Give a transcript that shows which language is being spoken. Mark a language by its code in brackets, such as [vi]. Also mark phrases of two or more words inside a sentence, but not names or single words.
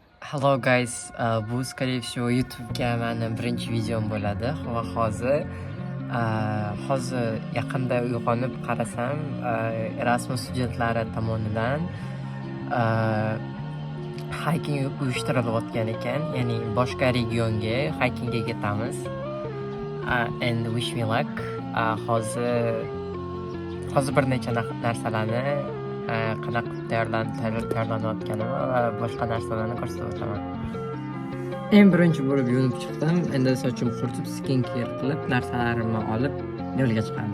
[en] Hello guys, [uz] bu [ru] скорее всего [uz] YouTube'ga mani birinchi videom bo'ladi va hozir yaqinda uyg'onib qarasam, Erasmus studentlari tomonidan hiking uyushtirilayotgan ekan, ya'ni boshqa regionga hikingga ketamiz. [en] And wish me luck. [uz] Hozir bir necha narsalarni qanaqa tayyorlanayotganini va boshqa narsalarni ko'rsatib o'taman. Eng birinchi bo'lib yuvinib chiqdim. Endi sochim quritib, skincare qilib, narsalarimni olib yo'lga chiqamiz.